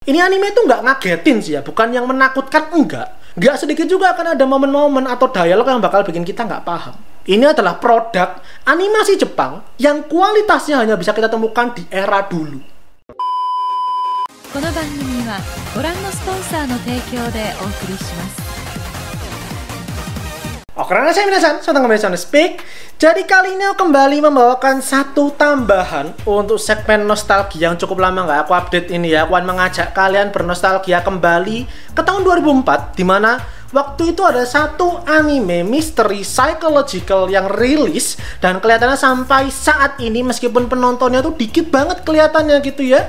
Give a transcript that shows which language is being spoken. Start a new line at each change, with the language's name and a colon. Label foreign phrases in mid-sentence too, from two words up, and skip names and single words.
Indonesian: Ini anime itu nggak ngagetin sih ya, bukan yang menakutkan, enggak. Nggak sedikit juga akan ada momen-momen atau dialog yang bakal bikin kita nggak paham. Ini adalah produk animasi Jepang yang kualitasnya hanya bisa kita temukan di era dulu.
Japanese: この番組はご覧のスポンサーの提供でお送りします。
Indonesian: Oke, saya minasan, saya kembali Sound Speak. Jadi kali ini aku kembali membawakan satu tambahan untuk segmen nostalgia yang cukup lama nggak aku update ini ya. Aku akan mengajak kalian bernostalgia kembali ke tahun 2004, di mana waktu itu ada satu anime misteri psychological yang rilis dan kelihatannya sampai saat ini meskipun penontonnya tuh dikit banget kelihatannya gitu ya.